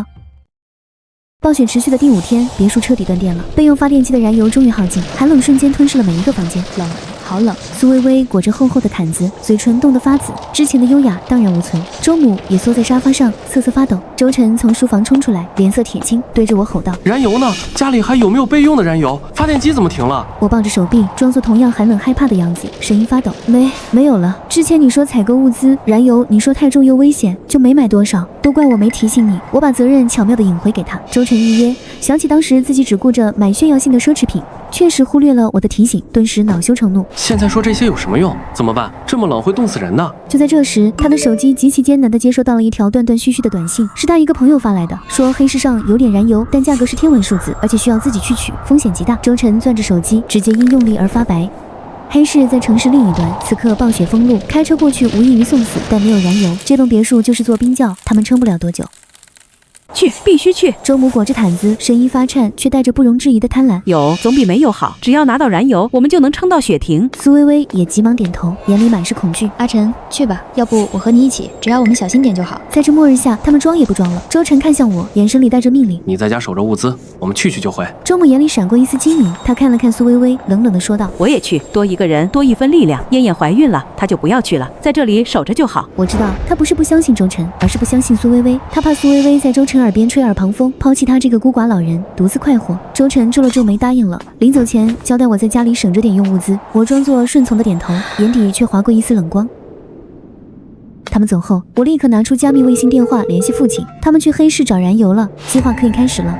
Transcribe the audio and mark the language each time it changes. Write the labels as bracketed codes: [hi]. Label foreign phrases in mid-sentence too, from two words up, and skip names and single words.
[zh] 暴雪持續的第5天，別墅徹底斷電了，備用發電機的燃油終於耗盡，寒冷瞬間吞噬了每一個房間。冷。好冷。蘇微微裹着厚厚的毯子，嘴唇凍得發紫，之前的優雅蕩然無存。周母也縮在沙發上，瑟瑟發抖。周晨從書房衝出來，臉色鐵青，对着我吼道：“ 燃油呢？家裡還有没有备用的燃油？发电机怎麼停了？” 我抱着手臂，裝作同樣寒冷害怕的樣子，聲音發抖：“沒有了。之前你說採購物資，燃油你說太重又危險，就沒買多少。都怪我沒提醒你。” 我把責任巧妙地引回給他。周晨一噎，想起當時自己只顧着買炫耀性的奢侈品，確實忽略了我的提醒，頓時惱羞成怒。現在說這些有什麼用？怎麼辦？這麼冷會凍死人的。就在這時，他的手機極其艱難地接收到了一條斷斷續續的短信，是他一個朋友發來的，說黑市上有點燃油，但價格是天文數字，而且需要自己去取，風險極大。周晨攥着手機，直接因用力而發白。黑市在城市另一端，此刻暴雪封路，開車過去無異於送死，但沒有燃油，這棟別墅就是座冰窖，他們撐不了多久。去，必須去！周母裹着毯子，聲音發顫，卻帶着不容置疑的貪婪。有總比沒有好，只要拿到燃油，我們就能撐到雪停。蘇微微也急忙點頭，眼裡滿是恐懼。阿晨，去吧，要不我和你一起，只要我們小心點就好。在這末日下，他們裝也不裝了。周晨看向我，眼神裡帶着命令：“ 你在家守着物資，我們去就回。” 周母眼裡閃過一絲精明，她看了看蘇微微，冷冷地說道：“ 我也去，多一個人，多一分力量。燕燕懷孕了，她就不要去了，在這裡守着就好。” 我知道，她不是不相信周晨，而是不相信蘇微微。她怕蘇微微在周晨耳邊吹耳旁風，拋棄他這個孤寡老人，獨自快活。周晨皺了皺眉，答應了。臨走前交代我在家裡省着點用物資，我裝作順從的點頭，眼底卻劃過一絲冷光。他們走後，我立刻拿出加密衛星電話聯繫父親，他們去黑市找燃油了，計劃可以開始了。